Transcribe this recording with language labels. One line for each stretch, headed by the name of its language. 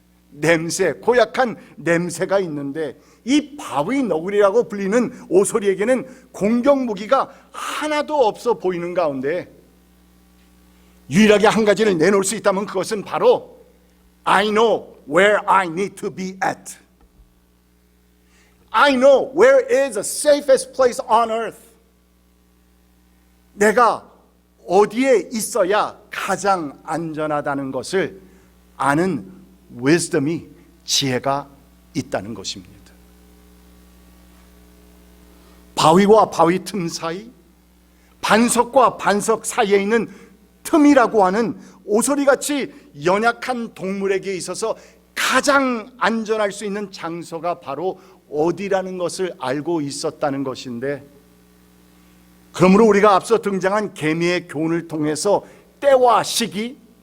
Korean: 냄새, 고약한 냄새가 있는데, 이 바위너구리라고 불리는 오소리에게는 공격 무기가 하나도 없어 보이는 가운데 유일하게 한 가지를 내놓을 수 있다면 그것은 바로
English: I know where I need to be at. I know where is the safest place on earth.
Korean: 내가 어디에 있어야 가장 안전하다는 것을 아는 wisdom이, 지혜가 있다는 것입니다. 바위와 바위 틈 사이, 반석과 반석 사이에 있는 틈이라고 하는 오소리같이 연약한 동물에게 있어서 가장 안전할 수 있는 장소가 바로 어디라는 것을 알고 있었다는 것인데, 그러므로 우리가 앞서 등장한 계미의 교훈을 통해서 때와 시기,